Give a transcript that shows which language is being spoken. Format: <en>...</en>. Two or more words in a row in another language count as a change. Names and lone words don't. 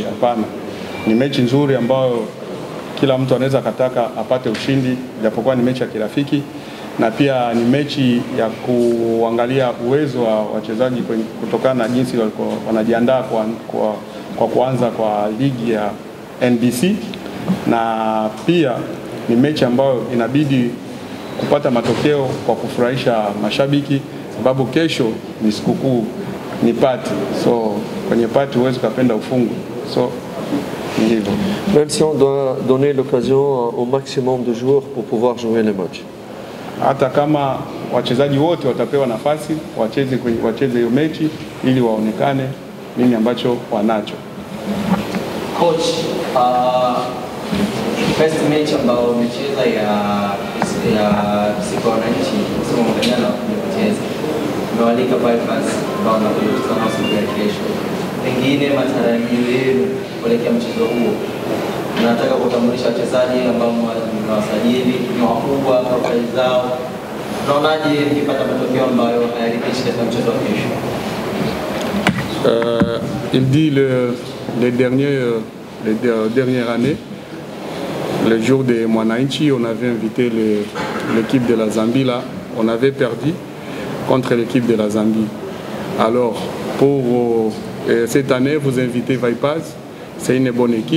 <sw>Hapana, ni mechi nzuri ambayo kila mtu anaweza kataka apate ushindi, japokuwa ni mechi ya kirafiki, na pia ni mechi ya kuangalia uwezo wa wachezaji kutokana na jinsi wanajiandaa kwa kuanza kwa ligi ya NBC, na pia ni mechi ambayo inabidi kupata matokeo kwa kufurahisha mashabiki, sababu kesho ni sikukuu, ni party. So kwenye party huwezi kupenda ufungu. So ni hivyo.</sw> <fr>Même si on doit donner l'occasion au maximum de joueurs pour pouvoir jouer le match.</fr> <sw>Hata kama wachezaji wote watapewa nafasi wacheze hiyo mechi ili waonekane nini ambacho wanacho. Coach,</sw> <en>first match</en> <sw>ambao umecheza ya siku ya wananchi sema mganyana umecheza umewalika Vipers ambao wanakuja na siku ya kesho, pengine matarajio yenu kuelekea mchezo huo, nataka kutambulisha wachezaji ambao mmewasajili ni wakubwa profile zao, tunaonaje mkipata matokeo ambayo hayaridhishi katika mchezo wa kesho?</sw> <fr>Il dit les dernières années, le jour de Mwananchi, on avait invité l'équipe de la Zambie là, on avait perdu contre l'équipe de la Zambie. Alors pour cette année, vous invitez Vipers, c'est une bonne équipe.</fr>